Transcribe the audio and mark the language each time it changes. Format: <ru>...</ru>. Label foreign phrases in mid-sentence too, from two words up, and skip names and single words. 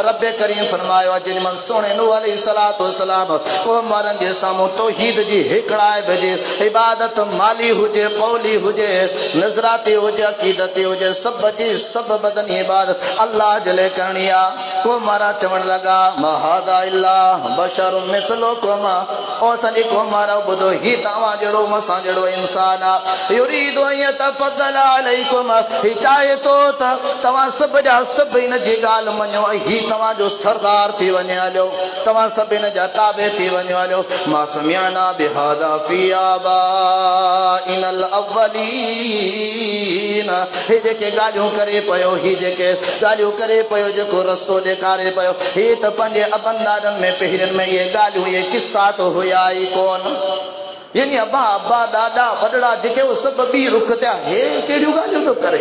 <sd>रब करीम फरमायो आहे, जेॾी महिल सोणे नूह</sd> <ar>عليه الصلاة والسلام</ar> <sd>क़ौम वारनि जे साम्हूं तौहीद जी हिकिड़ाए भेजे, इबादत माली हुजे, कौली हुजे, नज़राती हुजे, अक़ीदती हुजे, सभ जी सभ बदनी इबादत अल्लाह जे लाइ करणी आहे। क़ौम वारा चवण लॻा,</sd> <ar>ما هذا إلا بشر مثلكم,</ar> <sd>ओ असांजी क़ौम वारा ॿुधो, ही तव्हां जहिड़ो असां जहिड़ो इंसान आहे।</sd> <ar>يريد أن يتفضل عليكم,</ar> <sd>ही चाहे थो त तव्हां सभ जा सभ हिन जी ॻाल्हि मञो, ऐं ही तव्हांजो सरदार थी वञे हलियो, तव्हां सभ हिन जा ताबे थी वञो हलियो।</sd> <ar>ما سمعنا بهذا في آبائنا الأولين,</ar> <sd>हे जेके ॻाल्हियूं करे पियो, ही जेके ॻाल्हियूं करे पियो, जेको रस्तो ॾेखारे पियो, हे त पंहिंजे अबनि ॾाॾनि में पहिरियनि में इहे ॻाल्हियूं, इहे किस्सा त हुया ई कोन। यानी अबा अब्बा ॾाॾा वॾड़ा जेके उहे सभु ॿी रुख थिया, हे कहिड़ियूं ॻाल्हियूं थो करे?</sd>